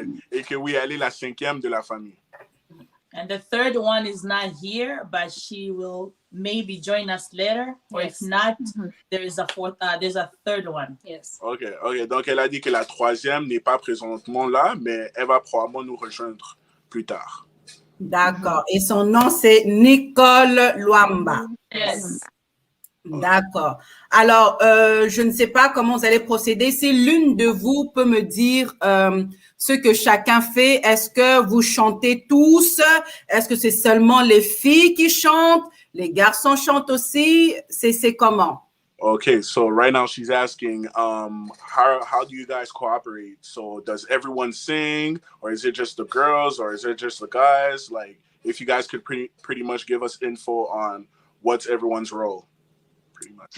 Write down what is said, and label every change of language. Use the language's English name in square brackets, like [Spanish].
[French] Et que oui, elle est la 5e de la famille. [English] And the 3rd one is not here, but she will maybe join us later. Or if not, there's a 3rd one. Yes. [French] OK. Donc, elle a dit que la 3e n'est pas présentement là, mais elle va probablement nous rejoindre plus tard. D'accord. Et son nom, c'est Nicole Luamba. Yes. D'accord. Alors, je ne sais pas comment vous allez procéder. Si l'une de vous peut me dire ce que chacun fait, est-ce que vous chantez tous? Est-ce que c'est seulement les filles qui chantent? Les garçons chantent aussi? C'est comment? [English] Okay, so right now she's asking, how do you guys cooperate? So does everyone sing, or is it just the girls, or is it just the guys? Like, if you guys could pretty much give us info on what's everyone's role. Pretty much.